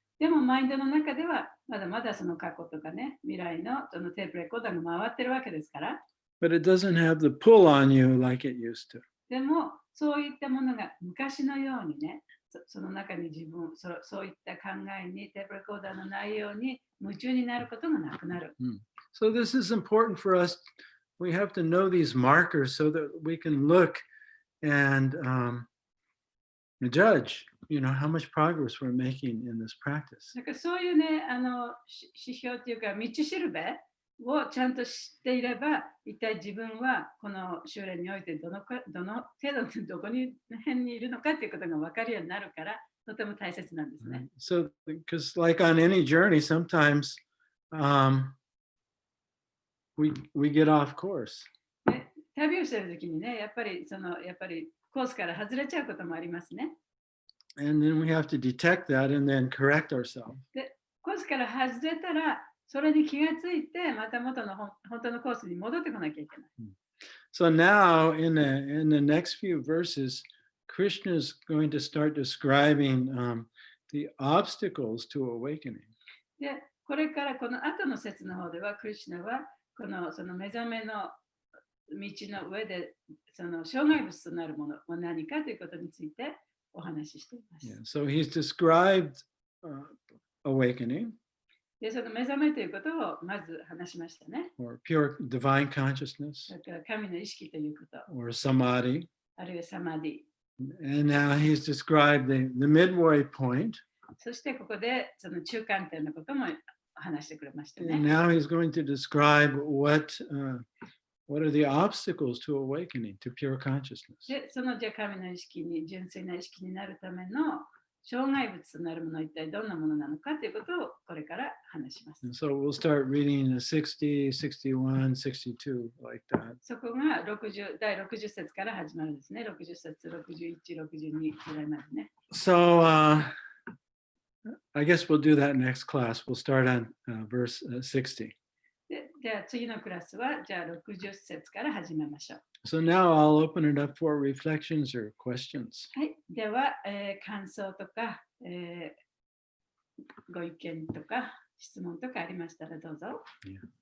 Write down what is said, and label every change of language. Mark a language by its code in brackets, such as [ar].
[ja] でもマインドの中ではまだまだその過去とかね、未来のそのテープレコーダーが回ってるわけですから。 [en] But it doesn't have the pull on you like it used to. [ja] でもそういったものが昔のようにね、その中にそういった考えにテープレコーダーの内容に夢中になることがなくなる。 [en] So this is important for us. We have to know these markers so that we can look and judge, how much progress we're making in this practice. [ja] なんかそういうね、指標というか道しるべをちゃんと知っていれば、一体自分はこの修練においてどの程度どこに辺にいるのかということが分かるようになるから、とても大切なんですね。 [en] So, because like on any journey, sometimes we get off course. [ja] 旅をしているときにね、やっぱりコースから外れちゃうこともありますね。 [en] And then we have to detect that and then correct ourselves. [ja] で、コースから外れたら、それに気がついて、また元の本当のコースに戻ってこなきゃいけない。 [en] So now in the next few verses, Krishna is going to start describing the obstacles to awakening. [ja] で、これからこの後の節の方では、クリシュナはその目覚めの道の上で、その障害物となるものは何かということについてお話ししています。 [en] Yeah, so he's described awakening. [ja] で、その目覚めということをまず話しましたね。 [en] Or pure divine consciousness. [ja] それから神の意識ということ。 [en] Or samadhi. [ja] あるいはサマディ。 [en] And now he's described the midway point. [ja] そしてここでその中間点のことも話してくれましたね。 [en] And now he's going to describe what are the obstacles to awakening, to pure consciousness. [ja] で、そのじゃあ神の意識に、純粋な意識になるための障害物となるものは一体どんなものなのかということをこれから話します。 [en] And so we'll start reading 60, 61, 62, like that. [ja] そこが第60節から始まるんですね。 60節、61、62ぐらいまでね。 [en] So I guess we'll do that next class. We'll start on verse 60. [ja] じゃあ次のクラスはじゃあ60節から始めましょう。 [en] So now I'll open it up for reflections or questions. [ja] はい。では、感想とか、ご意見とか質問とかありましたらどうぞ。 [en] Yeah.